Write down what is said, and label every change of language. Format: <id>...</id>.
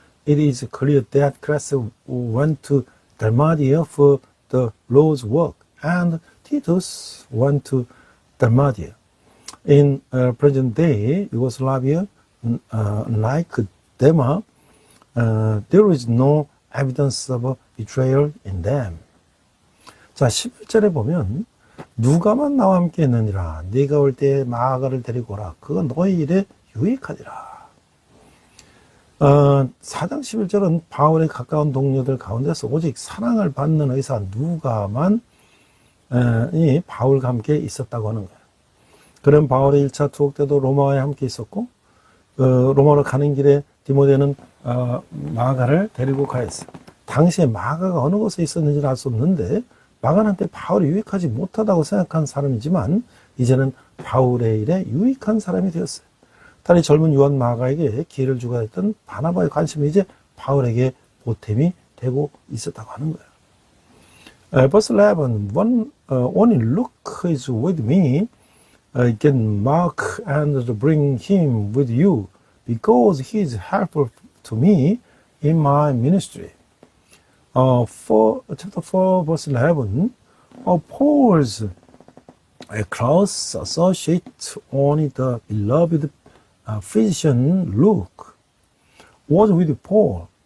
<en>It is clear that Crescens went to Dalmatia for the Lord's work, and Titus went to Dalmatia. In present day Yugoslavia, like Demas, There is no evidence of a betrayal in them.</en> <ko>자, 11절에 보면 누가만 나와 함께 있느니라. 네가 올 때 마가를 데리고 오라. 그건 너희 일에 유익하리라. 4장 11절은 바울의 가까운 동료들 가운데서 오직 사랑을 받는 의사 누가만 이 바울과 함께 있었다고 하는 거예요. 그런 바울의 1차 투옥 때도 로마에 함께 있었고 로마로 가는 길에 디모데는 마가를 데리고 가했어요. 당시에 마가가 어느 곳에 있었는지는 알 수 없는데 마가한테 바울이 유익하지 못하다고 생각한 사람이지만 이제는 바울의 일에 유익한 사람이 되었어요. 다리 젊은 요한 마가에게 기회를 주고 했던 바나바의 관심이 이제 바울에게 보탬이 되고 있었다고 하는 거예요.</ko> <en>Verse 11, only Luke is with me. Get Mark and bring him with you because he is helpful to me in my ministry. Chapter 4, verse 11, Paul's close associate, only the beloved physician Luke, was with Paul.</en>